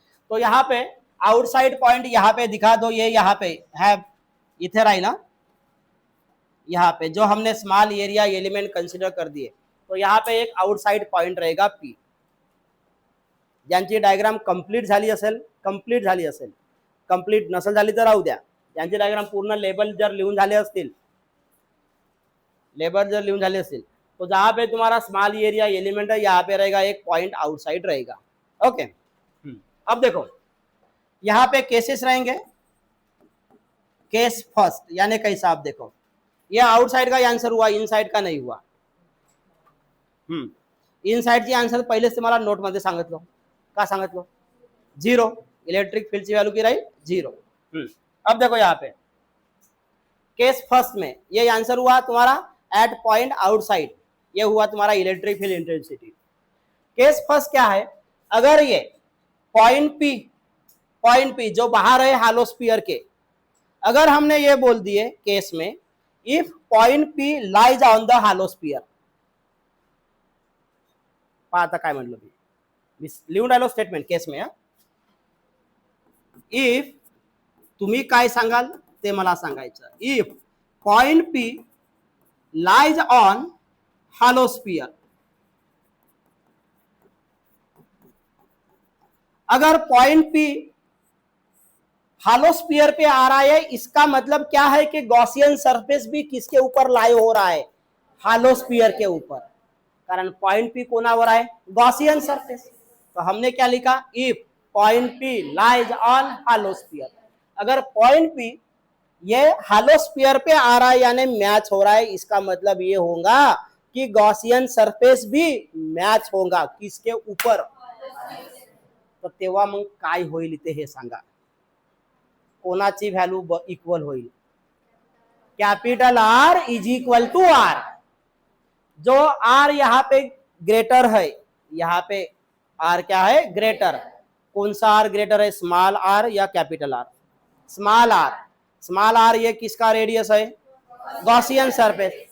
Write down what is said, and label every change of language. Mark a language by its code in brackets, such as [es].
[hi] तो यहाँ पे आउटसाइड पॉइंट यहाँ पे दिखा दो ये यहाँ पे है [mr] इथे राही ना [hi] यहाँ पे जो हमने स्मॉल एरिया एलिमेंट कंसीडर कर दिए तो यहाँ पे एक आउटसाइड पॉइंट रहेगा P. [mr] ज्यांची डायग्राम कंप्लीट झाली असेल, कंप्लीट नसेल झाली तर राहू द्या. ज्यांची डायग्राम पूर्ण लेबल जर लिहून झाले असतील, [hi] तो जहाँ पे तुम्हारा स्मॉल एरिया एलिमेंट है यहाँ पे रहेगा एक पॉइंट आउटसाइड रहेगा. ओके. अब देखो यहाँ पे केसेस रहेंगे. केस फर्स्ट यानी कैसा, आप देखो ये आउटसाइड का आंसर हुआ, इनसाइड का नाही हुआ. [mr] इनसाइडची आन्सर पहिलेच तुम्हाला नोट मध्ये सांगितलं. का सांगितलं? 0. [hi] इलेक्ट्रिक फील्ड की वैल्यू की रही 0. अब देखो यहाँ पे केस फर्स्ट में ये आंसर हुआ तुम्हारा एट पॉइंट आउटसाइड, ये हुआ तुम्हारा electric field intensity. Case first क्या है? अगर ये पॉइंट पी जो बाहर है हालोस्फीयर के, अगर हमने ये बोल दिए केस में [en] if point P lies on the hollow sphere, [mr] आता काय म्हटलं मी लिहून राहिलो स्टेटमेंट [hi] केस में. [mr] इफ तुम्ही काय सांगाल ते मला सांगायचं. [en] if point P lies on hollow sphere, [hi] अगर पॉइंट पी हालोस्फीयर पे आ रहा है, इसका मतलब क्या है कि गॉसियन सरफेस भी किसके ऊपर लाई हो रहा है? हालोस्फीयर के ऊपर. [mr] कारण पॉइंट पी कोणावर आहे? [hi] Gaussian surface. तो हमने क्या लिखा? [en] If point P lies on hollow sphere. [hi] अगर पॉइंट पी ये हालोस्फीयर पे आ रहा है यानी मैच हो रहा है, इसका मतलब ये होगा कि गॉसियन सरफेस भी मैच होगा किसके ऊपर. [mr] तर तेव्हा मग काय होईल इथे हे सांगा. कोणाची व्हॅल्यू इक्वल होईल? [en] Capital R is equal to R. [hi] जो आर यहाँ पे ग्रेटर है, यहाँ पे आर क्या है? ग्रेटर. कौन सा आर ग्रेटर है? स्मॉल आर या capital R? Small are. Small are ये किसका रेडियस है? Gaussian surface.